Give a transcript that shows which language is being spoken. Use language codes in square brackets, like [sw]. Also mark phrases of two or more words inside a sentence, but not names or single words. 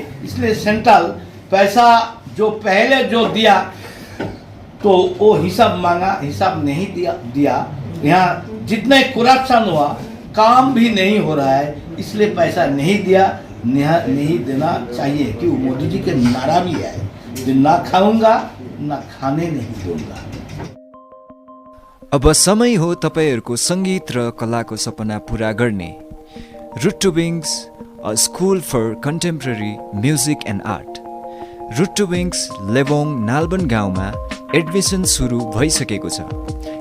[hi] इसलिए सेंट्रल पैसा जो पहले जो दिया तो वो हिसाब मांगा, हिसाब नहीं दिया। यहाँ जितने करप्शन हुआ, काम भी नहीं हो रहा है, इसलिए पैसा नहीं दिया, नहीं देना चाहिए। क्यों? मोदी जी के नारा भी है, जो ना खाऊंगा ना खाने नहीं दूंगा। [ne] अब समय हो तपाईहरूको सङ्गीत र कलाको सपना पूरा गर्ने। [en] Root to Wings, a school for contemporary music and art. [ne] रुट टु विङ्स लेबोङ नालबन गाउँमा एडमिसन सुरु भइसकेको छ।